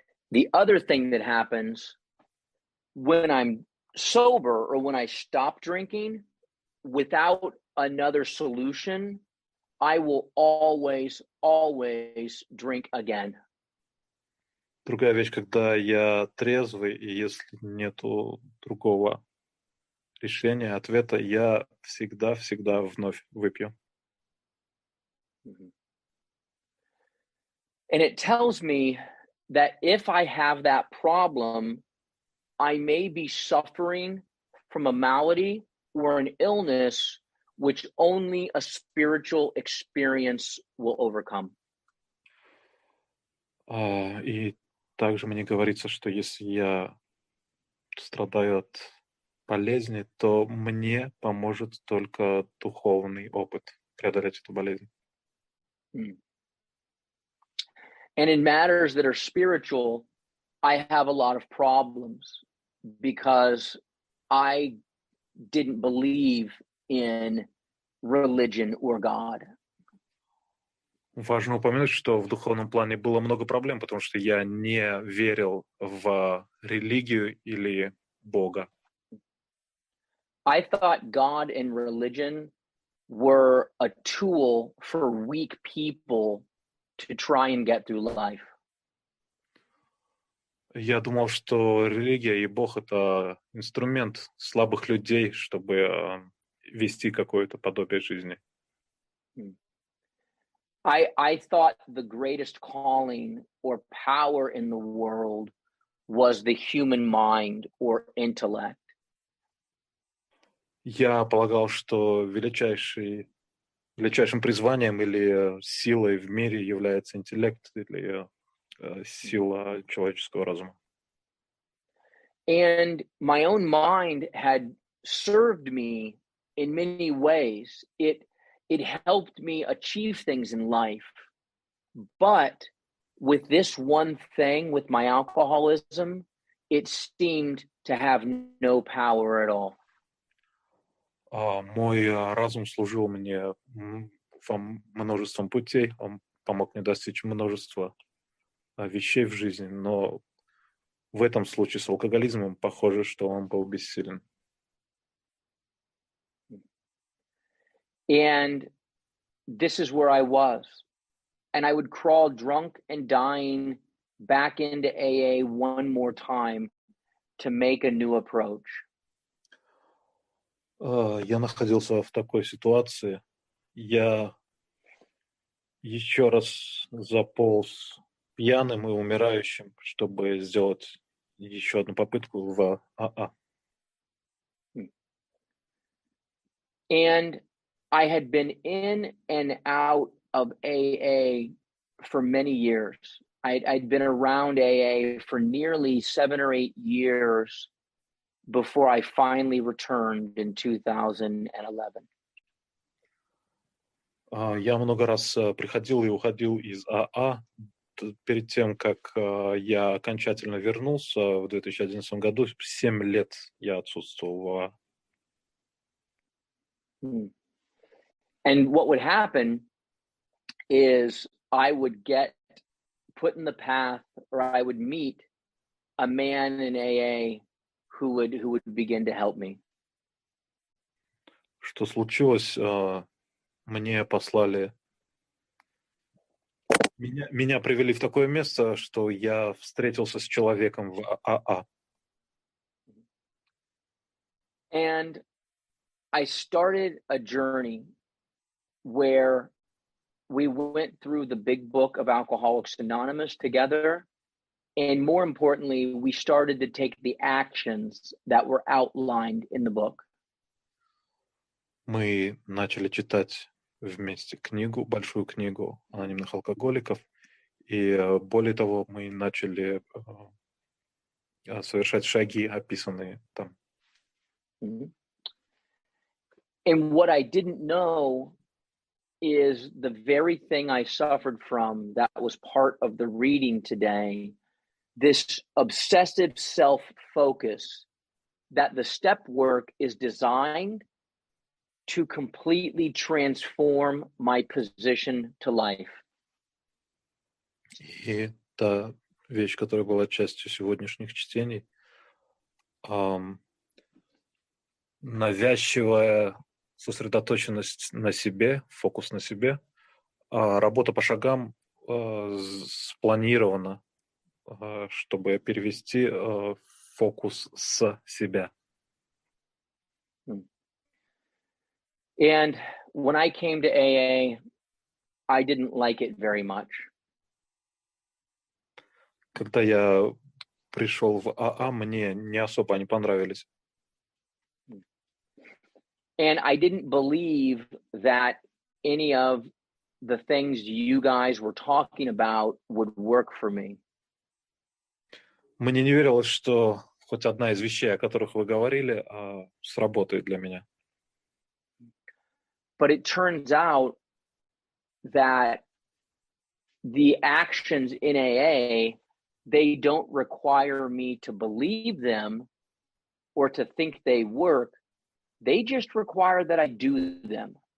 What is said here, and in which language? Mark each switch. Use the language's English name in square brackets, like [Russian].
[English] The other thing that happens when I'm sober or when I stop drinking, without another solution, I will always drink again. [Russian] Другая вещь, когда я трезвый, и если нету другого решения, ответа, я всегда вновь выпью. [English] And it tells me that if I have that problem, I may be suffering from a malady or an illness which only a spiritual experience will overcome. [Russian] И также мне говорится, что если я страдаю от болезни, то мне поможет только духовный опыт преодолеть эту болезнь. [English] And in matters that are spiritual, I have a lot of problems because I didn't believe in religion or God. [Russian] Важно упомянуть, что в духовном плане было много проблем, потому что я не верил в религию или Бога. [English] I thought God and religion were a tool for weak people to try and get through life. [Russian] Я думал, что религия и Бог — это инструмент слабых людей, чтобы вести какое-то подобие жизни. [English] I thought the greatest calling or power in the world was the human mind or intellect. [Russian] Я полагал, что величайшим призванием или силой в мире является интеллект или сила человеческого разума. [English] And my own mind had served me in many ways. It helped me achieve things in life. But with this one thing, with my alcoholism, it seemed to have no power at all. [Russian] Мой разум служил мне во множеством путей, он помог мне достичь множества вещей в жизни, но в этом случае с алкоголизмом похоже, что он был бессилен. [English] And this is where I was. And I would crawl drunk and dying back into AA one more time to make a new approach. [Russian] Я находился в такой ситуации. Я еще раз заполз пьяным и умирающим, чтобы сделать еще одну попытку в АА. [English] And I had been in and out of AA for many years. I'd been around AA for nearly 7 or 8 years before I finally returned in 2011. [Russian] Я много раз приходил и уходил из АА перед тем, как я окончательно вернулся в 2011 году. 7 лет я отсутствовал в АА. [English] And what would happen is I would get put in the path, or I would meet a man in AA who would begin to help me. [Russian] Что случилось? Мне послали... Меня привели в такое место, что я встретился с человеком в АА. [English] And I started a journey where we went through the big book of Alcoholics Anonymous together. And more importantly, we started to take the actions that were outlined in the book. [Russian] Мы начали читать вместе книгу, большую книгу анонимных алкоголиков. И более того, мы начали совершать шаги, описанные там. [English] And what I didn't know is the very thing I suffered from that was part of the reading today, this obsessive self-focus, that the step work is designed to completely transform my position to life. [Russian] И та вещь, которая была частью сегодняшних чтений, навязчивая сосредоточенность на себе, фокус на себе, работа по шагам спланирована, чтобы перевести фокус с себя. [English] And when I came to AA, I didn't like it very much. [Russian] Когда я пришел в АА, мне не особо они понравились. [English] And I didn't believe that any of the things you guys were talking about would work for me. [Russian] Мне не верилось, что хоть одна из вещей, о которых вы говорили, сработает для меня. [English] But it turns out that the actions in AA, they don't require me to believe them or to think they work. They just require that I do them.